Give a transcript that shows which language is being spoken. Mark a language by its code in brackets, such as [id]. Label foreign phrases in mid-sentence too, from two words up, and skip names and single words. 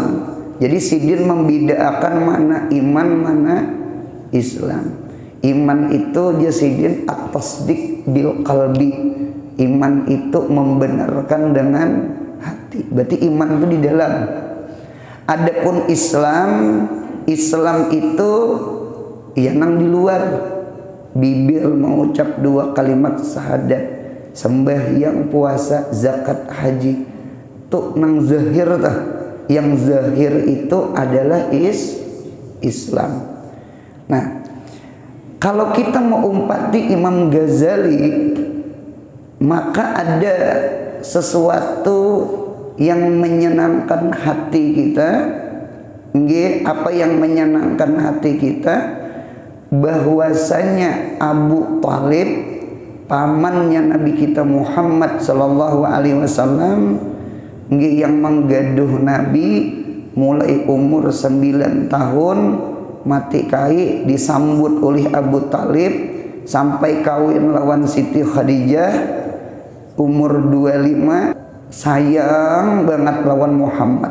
[bjn] Jadi sidin membedakan mana iman, mana Islam. Iman itu dia sidin [ar] التصديق بالقلب. [id] Iman itu membenarkan dengan hati. Berarti iman itu di dalam. [bjn] Adapun Islam itu ya nang di luar. [id] Bibir mengucap 2 kalimat syahadat, sembahyang, puasa, zakat, haji. [bjn] Tuh nang zahir tah. [id] Yang zahir itu adalah Islam. [bjn] Nah, kalau kita mau umpati Imam Ghazali, maka ada sesuatu yang menyenangkan hati kita. [id] Nggih, apa yang menyenangkan hati kita? Bahwasanya Abu Thalib, pamannya Nabi kita Muhammad [ar] صلى الله عليه وسلم, [bjn] nggih, yang menggaduh Nabi mulai umur 9 tahun, mati kai disambut oleh Abu Thalib sampai kawin lawan Siti Khadijah umur 25, sayang banget lawan Muhammad.